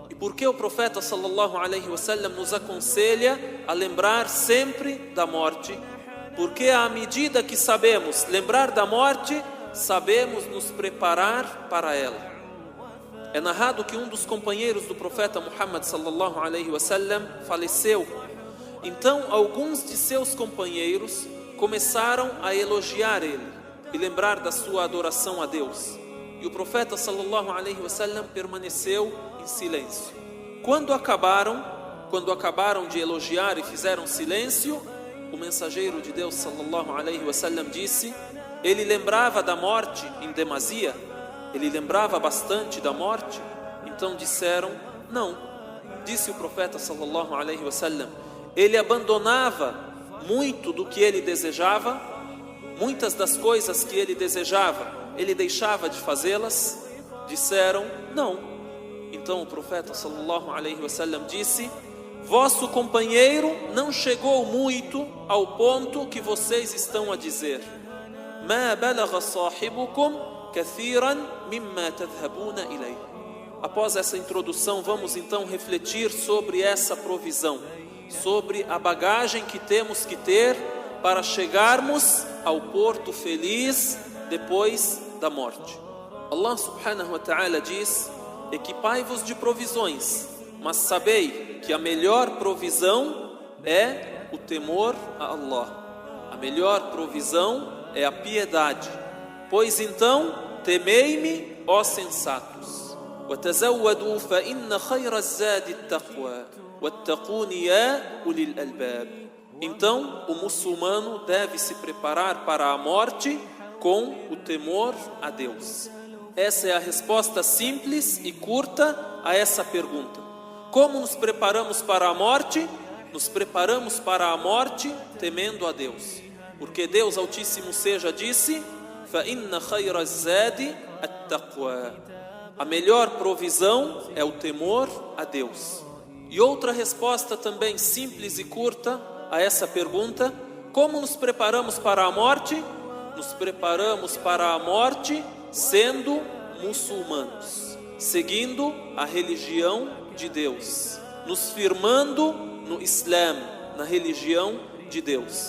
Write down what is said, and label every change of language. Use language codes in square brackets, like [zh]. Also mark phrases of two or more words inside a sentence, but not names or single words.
[pt] por que o profeta [ar] صلى الله عليه وسلم [pt] nos aconselha a lembrar sempre da morte? Porque à medida que sabemos lembrar da morte, sabemos nos preparar para ela. É narrado que um dos companheiros do profeta Muhammad [ar] صلى الله عليه وسلم [pt] faleceu. Então alguns de seus companheiros começaram a elogiar ele e lembrar da sua adoração a Deus. E o profeta [ar] صلى الله عليه وسلم [pt] permaneceu em silêncio. Quando acabaram de elogiar e fizeram silêncio, o mensageiro de Deus [ar] صلى الله عليه وسلم [pt] disse: ele lembrava da morte em demasia? Ele lembrava bastante da morte? Então disseram: não. Disse o profeta [ar] صلى الله عليه وسلم: [pt] ele abandonava muito do que ele desejava? Muitas das coisas que ele desejava, ele deixava de fazê-las? Disseram: não. Então o profeta [ar] صلى الله عليه وسلم [pt] disse: vosso companheiro não chegou muito ao ponto que vocês estão a dizer. [ar] ما بلغ صاحبكم كثيرا مما تذهبون إليه. [pt] Após essa introdução, vamos então refletir sobre essa provisão, sobre a bagagem que temos que ter para chegarmos ao porto feliz depois da morte. Allah [ar] سبحانه وتعالى [pt] diz: equipai-vos de provisões, mas sabei que a melhor provisão é o temor a Allah. A melhor provisão é a piedade. Pois então, temei-me, ó sensatos. [ar] وَتَزَوَّدُوا فَإِنَّ خَيْرَ الزَّادِ التَّقْوَى وَاتَّقُونِ يَا أُولِي الْأَلْبَابِ. [pt] Então, o muçulmano deve se preparar para a morte com o temor a Deus. Essa é a resposta simples e curta a essa pergunta. Como nos preparamos para a morte? Nos preparamos para a morte temendo a Deus. Porque Deus Altíssimo Seja disse: [ar] فَإِنَّ خَيْرَ الزَّادِ التَّقْوَى. [pt] A melhor provisão é o temor a Deus. E outra resposta também simples e curta a essa pergunta: como nos preparamos para a morte? Nos preparamos para a morte sendo muçulmanos, seguindo a religião de Deus, nos firmando no Islã, na religião de Deus.